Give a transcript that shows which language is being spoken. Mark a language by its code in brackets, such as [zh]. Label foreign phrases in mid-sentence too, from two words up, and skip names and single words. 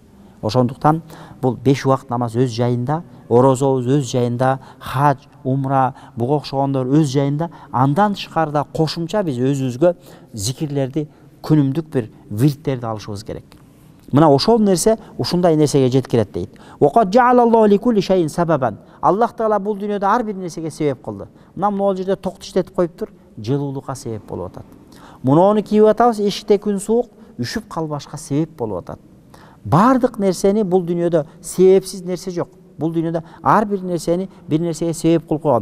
[ky] Ошондуктан бул 5 убакыт намаз өз жайында, орозобуз өз жайында, хаж, умра, буга окшогондор өз жайында, андан тышкары да кошумча биз өзүбүзгө зикирлерди, күнүмдүк бир вирттерди алышыбыз керек. Мына ошол нерсе ушундай нерсеге жеткирет дейт. [ar] وقد جعل الله لكل شيء سببا. [ky] Аллах Таала бул дүйнөдө ар бир нерсеге себеп кылды. Мына могул жерде токту иштетип коюптур, жылуулукка себеп болуп атат. Муну кийип атабыз, эшикте күн суук, үшүп калбашка себеп болуп атат. Бардык нерсени бул дүйнөдө себепсиз нерсе жок. Бул дүйнөдө ар бир нерсени бир нерсеге себеп кылып койгон.